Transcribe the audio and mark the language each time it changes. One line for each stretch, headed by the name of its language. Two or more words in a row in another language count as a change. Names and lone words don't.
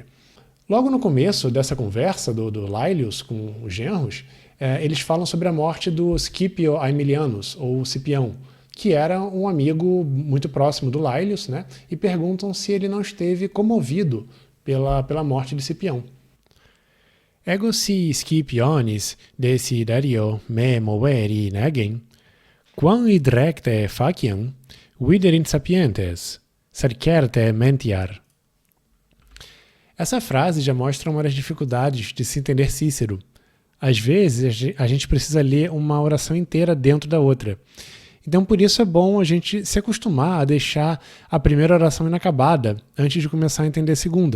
Portuguese: Logo no começo dessa conversa do Laelius com os genros, eles falam sobre a morte do Scipio Aemilianus, ou Cipião, que era um amigo muito próximo do Laelius, né? E perguntam se ele não esteve comovido pela morte de Cipião.
Latin: Ego si Scipionis desiderio me moveri negem, quam id recte faciam, viderin sapientes, cercerte mentiar.
Portuguese: Essa frase já mostra uma das dificuldades de se entender Cícero. Às vezes, a gente precisa ler uma oração inteira dentro da outra. Então, por isso é bom a gente se acostumar a deixar a primeira oração inacabada antes de começar a entender a segunda.